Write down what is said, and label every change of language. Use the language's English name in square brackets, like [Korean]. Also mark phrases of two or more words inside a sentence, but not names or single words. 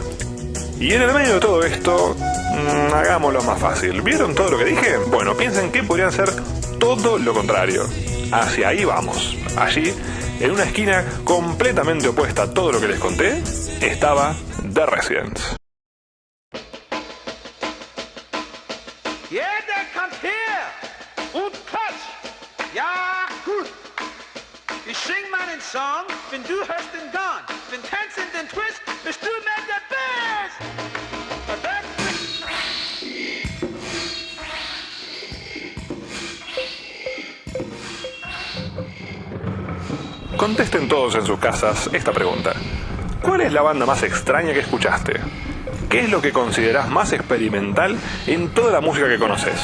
[Spanish] Y en el medio de todo esto, hagámoslo más fácil. ¿Vieron todo lo que dije? Bueno, piensen que podrían ser todo lo contrario. Hacia ahí vamos. Allí, en una esquina completamente opuesta a todo lo que les conté, estaba The Residents. [German] Ja, der kommt her und klatsch. Ja, gut. Ich sing meinen Song, wenn du hörst den Gong. Wenn tanzen den Twist, bist du mehr der Best. [Spanish] Contesten todos en sus casas esta pregunta. ¿Cuál es la banda más extraña que escuchaste? ¿Qué es lo que considerás más experimental en toda la música que conoces?